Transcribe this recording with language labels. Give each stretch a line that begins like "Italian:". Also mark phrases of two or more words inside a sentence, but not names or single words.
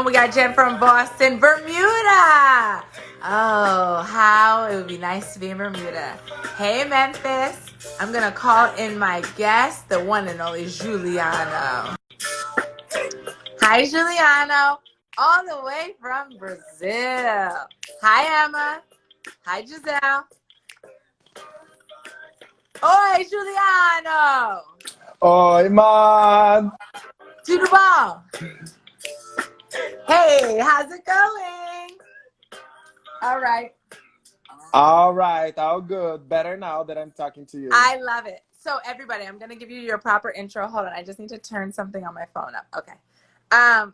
English: We got Jen from Boston, Bermuda. Oh, how it would be nice to be in Bermuda. Hey, Memphis. I'm going to call in my guest, the one and only Giuliano. Hi, Giuliano. All the way from Brazil. Hi, Emma. Hi, Giselle. Oi, Giuliano. Oi, man.
Portuguese: Tudo bom?
English: Hey, how's it going? All right. All right, all good. Better now that I'm talking to you. I love it. So, everybody, I'm going to give you your proper intro. Hold on. I just need to turn something on my phone up. Okay.